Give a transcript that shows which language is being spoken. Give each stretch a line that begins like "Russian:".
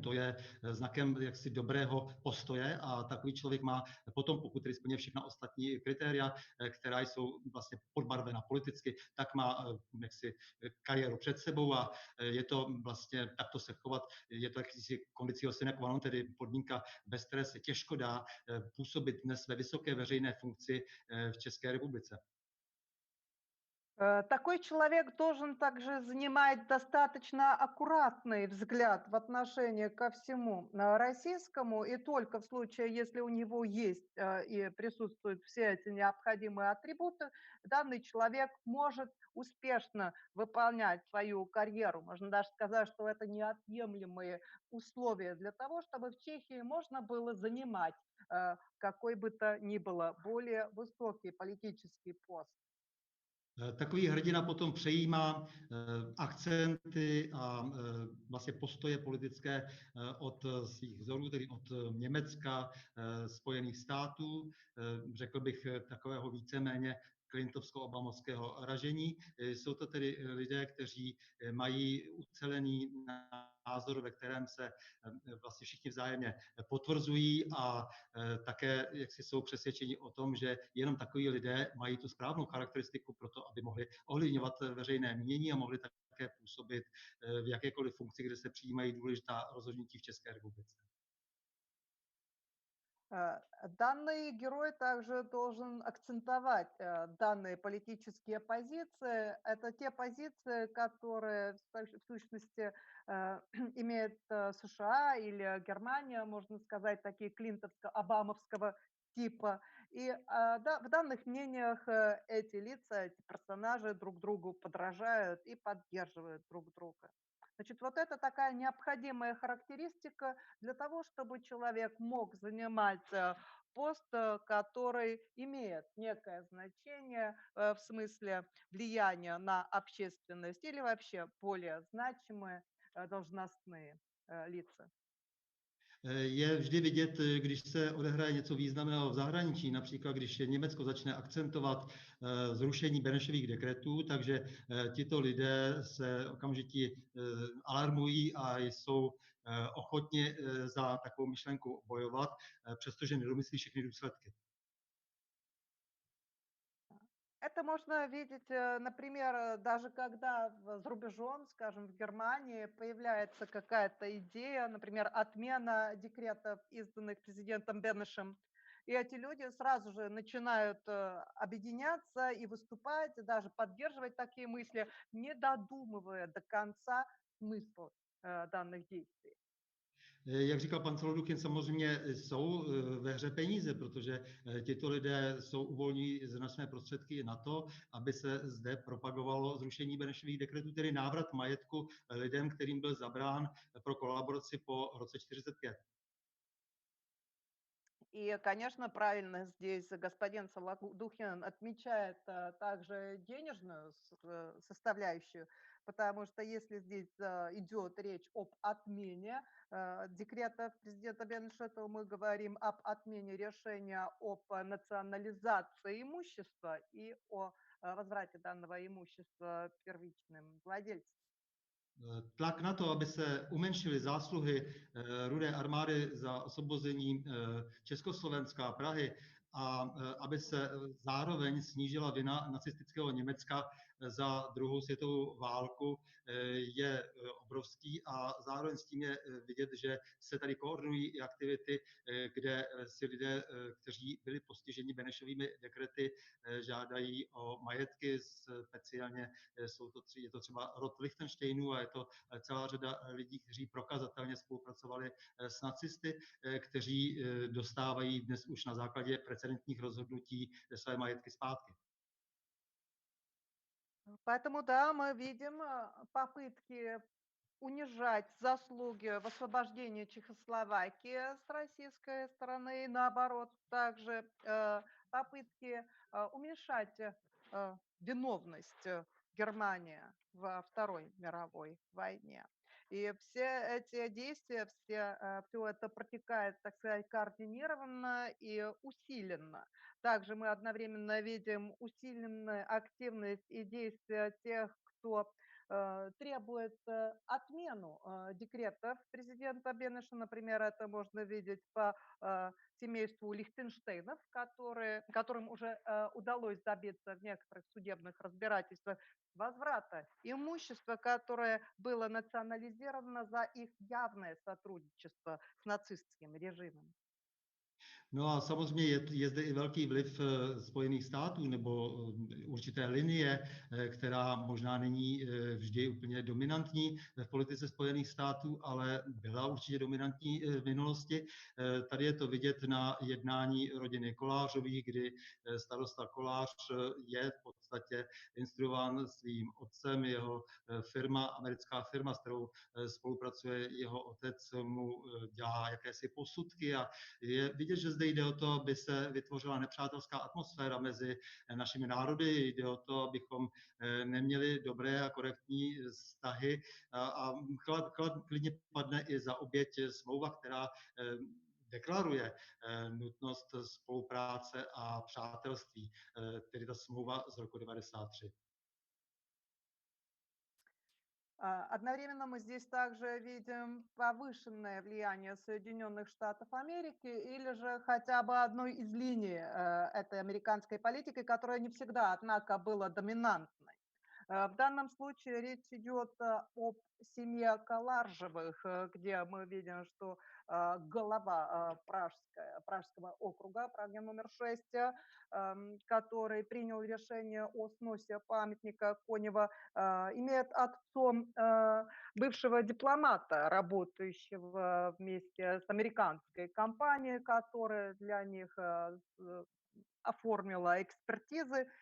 Czech: To je znakem jaksi dobrého postoje a takový člověk má potom, pokud tedy splně všechna ostatní kritéria, která jsou vlastně podbarvena politicky, tak má jaksi kariéru před sebou a je to vlastně takto se chovat, je to jakýsi
Latin: condicio sine qua non,
Czech: tedy podmínka, bez které se těžko dá působit dnes ve vysoké veřejné funkci v České republice.
Russian: Такой человек должен также занимать достаточно аккуратный взгляд в отношении ко всему российскому, и только в случае, если у него есть и присутствуют все эти необходимые атрибуты, данный человек может успешно выполнять свою карьеру. Можно даже сказать, что это неотъемлемые условия для того, чтобы в Чехии можно было занимать какой бы то ни было более высокий политический пост.
Czech: Takový hrdina potom přejímá akcenty a vlastně postoje politické od svých vzorů, tedy od Německa, Spojených států, řekl bych takového víceméně clintovsko-obamovského ražení. Jsou to tedy lidé, kteří mají ucelený názor, ve kterém se vlastně všichni vzájemně potvrzují a také jaksi jsou přesvědčeni o tom, že jenom takoví lidé mají tu správnou charakteristiku pro to, aby mohli ovlivňovat veřejné mínění a mohli také působit v jakékoliv funkci, kde se přijímají důležitá rozhodnutí v České republice.
Russian: Данный герой также должен акцентовать данные политические позиции. Это те позиции, которые в сущности имеет США или Германия, можно сказать, такие клинтовско-обамовского типа. И в данных мнениях эти лица, эти персонажи друг другу подражают и поддерживают друг друга. Значит, вот это такая необходимая характеристика для того, чтобы человек мог занимать пост, который имеет некое значение в смысле влияния на общественность или вообще более значимые должностные лица.
Czech: Je vždy vidět, když se odehraje něco významného v zahraničí, například když Německo začne akcentovat zrušení Benešových dekretů, takže tito lidé se okamžitě alarmují a jsou ochotni za takovou myšlenku bojovat, přestože nedomyslí všechny důsledky.
Russian: Это можно видеть, например, даже когда за рубежом, скажем, в Германии появляется какая-то идея, например, отмена декретов, изданных президентом Бенешем, И эти люди сразу же начинают объединяться и выступать, и даже поддерживать такие мысли, не dodумывая до конца смысл данных действий.
Czech: Jak říkal pan Solduchin, samozřejmě jsou ve hře peníze, protože tito lidé uvolní značné prostředky na to, aby se zde propagovalo zrušení Benešových dekretů, tedy návrat majetku lidem, kterým byl zabrán pro kolaboraci po roce 1945.
Russian: И, конечно, правильно здесь господин Солодухин отмечает также денежную составляющую, потому что если здесь идет речь об отмене декрета президента Бенеша, то мы говорим об отмене решения об национализации имущества и о возврате данного имущества первичным владельцам.
Czech: Tlak na to, aby se umenšily zásluhy Rudé armády za osvobození Československa a Prahy a aby se zároveň snížila vina nacistického Německa za druhou světovou válku, je obrovský a zároveň s tím je vidět, že se tady koordinují i aktivity, kde si lidé, kteří byli postiženi Benešovými dekrety, žádají o majetky, speciálně je to třeba rod Lichtenštejnů a je to celá řada lidí, kteří prokazatelně spolupracovali s nacisty, kteří dostávají dnes už na základě precedentních rozhodnutí své majetky zpátky.
Russian: Поэтому, да, мы видим попытки унижать заслуги в освобождении Чехословакии с российской стороны, и наоборот, также попытки уменьшать виновность Германии во Второй мировой войне. И все эти действия, все это протекает, так сказать, координированно и усиленно. Также мы одновременно видим усиленную активность и действия тех, кто требует отмену декретов президента Бенеша. Например, это можно видеть по семейству Лихтенштейнов, которым уже удалось добиться в некоторых судебных разбирательствах возврата имущества, которое было национализировано за их явное сотрудничество с нацистским режимом.
Czech: No a samozřejmě je zde i velký vliv Spojených států nebo určité linie, která možná není vždy úplně dominantní v politice Spojených států, ale byla určitě dominantní v minulosti. Tady je to vidět na jednání rodiny Kolářových, kdy starosta Kolář je v podstatě instruován svým otcem, jeho firma, americká firma, s kterou spolupracuje jeho otec, mu dělá jakési posudky a je vidět, že zde jde o to, aby se vytvořila nepřátelská atmosféra mezi našimi národy, jde o to, abychom neměli dobré a korektní vztahy a klidně padne i za oběť smlouva, která deklaruje nutnost spolupráce a přátelství, tedy ta smlouva z roku 1993.
Russian: Одновременно мы здесь также видим повышенное влияние Соединенных Штатов Америки или же хотя бы одной из линий этой американской политики, которая не всегда, однако, была доминантной. В данном случае речь идет об семье Каларжевых, где мы видим, что глава Пражского округа, Праги номер 6, который принял решение о сносе памятника Конева, имеет отцом бывшего дипломата, работающего вместе с американской компанией, которая для них оформила экспертизы.